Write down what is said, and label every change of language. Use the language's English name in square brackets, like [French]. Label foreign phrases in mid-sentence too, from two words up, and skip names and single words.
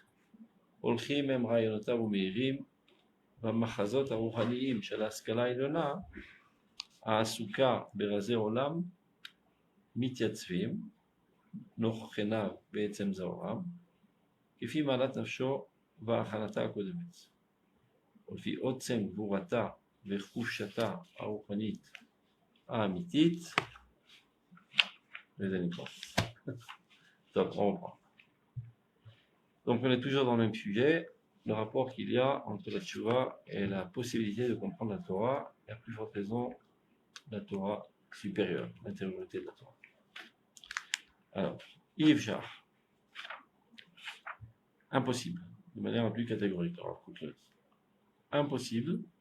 [Hebrew] הולכים הם רעיונותיו ומאירים במחזות הרוחניים של ההשכלה העליונה העסוקה ברזי עולם מתייצבים נוכח עיניו בעצם זוהרם כפי מעלת נפשו והכנתה הקודמת ולפי עוצם גבורתה וחושתה הרוחנית האמיתית וזה נקרא. [French] Top, on reprend. Donc on est toujours dans le même sujet, le rapport qu'il y a entre la Tchouva et la possibilité de comprendre la Torah, et à plus forte raison la Torah supérieure, l'intériorité de la Torah. Alors, Yivchar, impossible, de manière la plus catégorique, alors, impossible